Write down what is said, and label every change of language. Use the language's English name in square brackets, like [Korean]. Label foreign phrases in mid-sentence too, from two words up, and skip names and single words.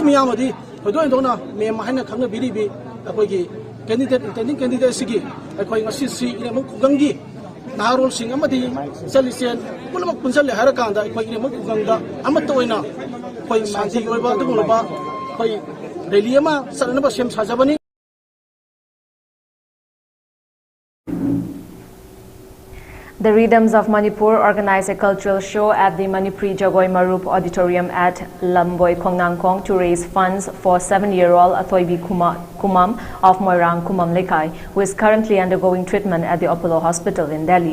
[Manipuri] miyamadi hodo indona me mahina khangna biribi akoigi candidate [English] intending candidate [Manipuri] sigi akoi ngasi si Irangbam kugangi naharol sing amadi salisen pulamak punsal harakanda akoi Irangbam kugangda amatta oina koi santi oiba adum loba koi reliyama sarnaba sem sajabani. [English] The Rhythms of Manipur organized a cultural show at the Manipuri Jagoi Marup Auditorium at Lamboy Kongnangkong to raise funds for 7-year-old Athoibi Kumam of Moirang Kumam Lekai, who is currently undergoing treatment at the Apollo Hospital in Delhi.